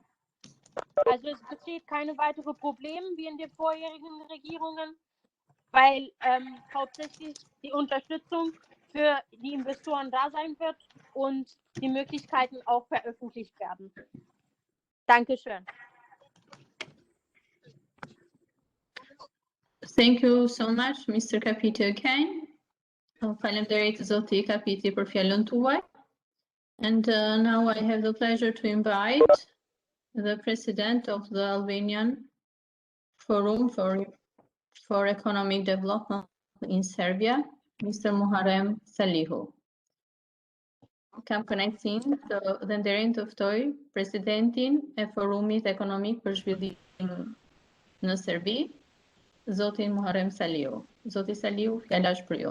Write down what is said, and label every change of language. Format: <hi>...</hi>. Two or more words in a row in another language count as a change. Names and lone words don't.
<de>Also es besteht keine weiteren Probleme wie in den vorherigen Regierungen, weil hauptsächlich die Unterstützung für die Investoren da sein wird und die Möglichkeiten auch veröffentlicht werden. Dankeschön.</de> <en>Thank you so much, Mr. Capiti again.</en> <sq>Faleminderit Zoti Capiti për fjalën tuaj.</sq> <en>And now I have the pleasure to invite the president of the Albanian Forum for Economic Development in Serbia, Mr. Muharrem Salihu.</en> <sq>Kam kënaqësinë dhe nderin të ftoj presidentin e Forumit Ekonomik për Zhvillim në Serbi, Zotin Muharrem Salihu. Zoti Salihu, fjala është për ju.</sq>